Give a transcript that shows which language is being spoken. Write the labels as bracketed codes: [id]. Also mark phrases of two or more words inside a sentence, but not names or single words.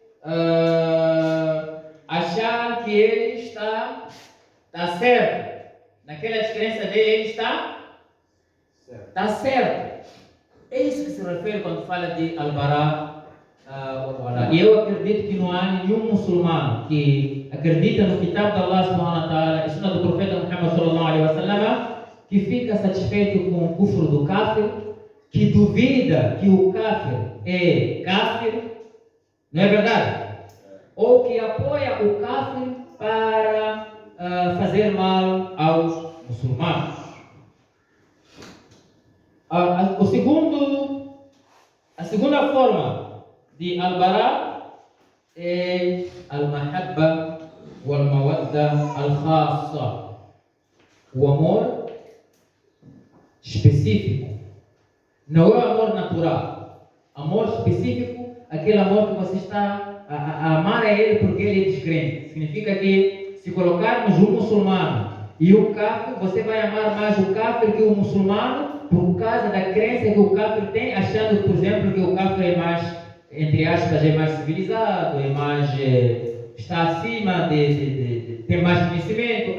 [pt] achar que ele está certo, naquela descrença dele ele está certo. É isso que se refere quando fala de al-bara. E eu acredito que não há nenhum muçulmano que acredita no Kitab de Allah [ar] سبحانه وتعالى [pt] e Sunnah do Profeta Muhammad [ar] صلى الله عليه وسلم, [pt] que fica satisfeito com o kufr do kafir, que duvida que o kafir é kafir, não é verdade? Ou que apoia o kafir para fazer mal aos muçulmanos. A segunda forma de al-bara é [ar] المحبة والمودة الخاصة. [pt] O amor específico. Não é o amor natural. Amor específico, aquele amor que você está a amar a ele porque ele é descrente. Significa que se colocarmos um muçulmano e um kafir, você vai amar mais o kafir que o muçulmano por causa da crença que o kafir tem, achando, por exemplo, que o kafir é mais, entre aspas, é mais civilizado, é mais, está acima tem mais conhecimento.